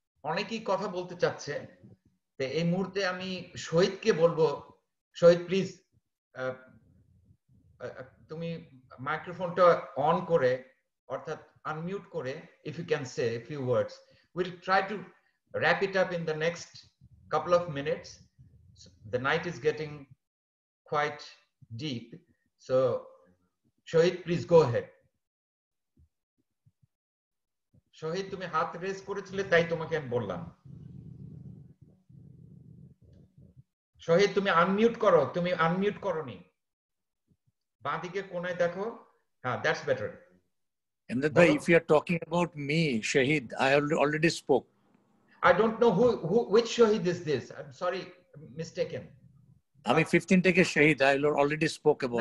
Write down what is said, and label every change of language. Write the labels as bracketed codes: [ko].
[bn] অনেকেই কথা বলতে চাচ্ছে, তো এই মুহূর্তে আমি শহীদকে বলবো, শহীদ প্লিজ তুমি মাইক্রোফোনটা অন করে, অর্থাৎ আনমিউট করে, [en] if you can say a few words. We'll try to wrap it up in the next couple of minutes. The night is getting quite deep, so Shahid, please go ahead. [bn] শহীদ, তুমি হাত raise করেছিলে তাই তোমাকে আমি বললাম। শহীদ, তুমি unmute করো, তুমি আনমিউট করোনি। বাঁদিকে কোণায় দেখো, হ্যাঁ, [en] That's better. Imdad bhai, if you are talking about me, Shahid, I already spoke. I don't know which Shahid is this. I'm sorry, mistaken. [bn] আমি 15 থেকে [en] Shahid, I already spoke about.